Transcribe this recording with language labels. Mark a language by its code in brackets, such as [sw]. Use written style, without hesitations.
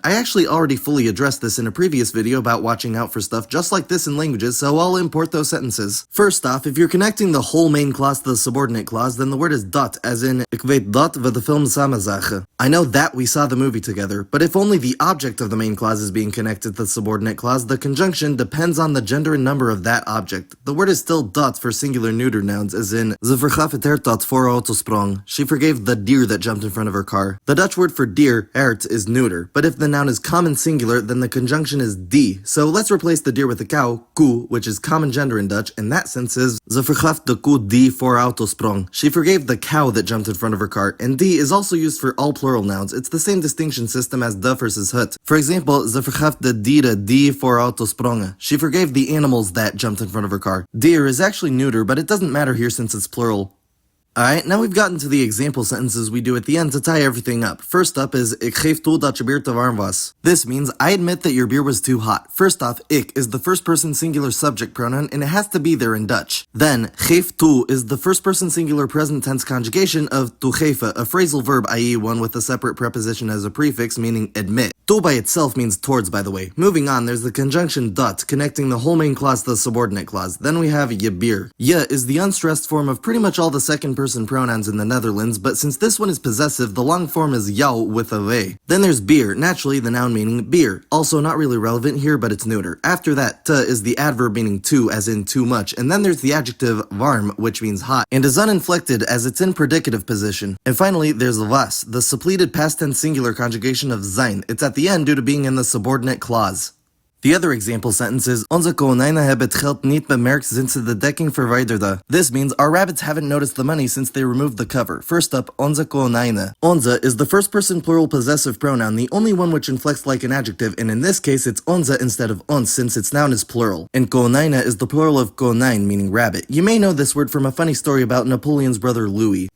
[en] I actually already fully addressed this in a previous video about watching out for stuff just like this in languages, so I'll import those sentences. First off, if you're connecting the whole main clause to the subordinate clause, then the word is dat, as in, [nl] ik weet dat we de film samen zagen. [en] I know that we saw the movie together, but if only the object of the main clause is being connected to the subordinate clause, the conjunction depends on the gender and number of that object. The word is still dat for singular neuter nouns, as in, [nl] ze vergaf het hert dat voor auto sprong. [en] She forgave the deer that jumped in front of her car. The Dutch word for deer, hert, is neuter, but if the noun is common singular, then the conjunction is die. So let's replace the deer with the cow, koe, which is common gender in Dutch, and that sense is, [nl] ze vergaf de koe die voor auto sprong. [en] She forgave the cow that jumped in front of her car, and die is also used for all plural nouns. It's the same distinction system as de versus het. For example, [nl] ze vergaf de dieren die voor auto sprongen. [en] She forgave the animals that jumped in front of her car. Deer is actually neuter, but it doesn't matter here since it's plural. Alright, now we've gotten to the example sentences we do at the end to tie everything up. First up is, [nl] ik geef toe dat je bier te warm was. [en] This means, I admit that your beer was too hot. First off, ik is the first person singular subject pronoun and it has to be there in Dutch. Then, geef toe is the first person singular present tense conjugation of toegeven, a phrasal verb, i.e. one with a separate preposition as a prefix, meaning admit. Toe by itself means towards, by the way. Moving on, there's the conjunction dat, connecting the whole main clause to the subordinate clause. Then we have je bier. Je is the unstressed form of pretty much all the second person pronouns in the Netherlands, but since this one is possessive, the long form is jou with a we. Then there's beer, naturally the noun meaning beer. Also not really relevant here, but it's neuter. After that, te is the adverb meaning too, as in too much. And then there's the adjective warm, which means hot, and is uninflected as it's in predicative position. And finally, there's was, the suppleted past tense singular conjugation of zijn. It's at the end due to being in the subordinate clause. The other example sentence is, [nl] onze konijnen hebben het geld niet bemerkt sinds ze de dekking verwijderden. [en] This means, our rabbits haven't noticed the money since they removed the cover. First up, onze konijnen. Onze is the first person plural possessive pronoun, the only one which inflects like an adjective, and in this case it's onze instead of ons since its noun is plural. And konijnen is the plural of konijn, meaning rabbit. You may know this word from a funny story about Napoleon's brother Louis.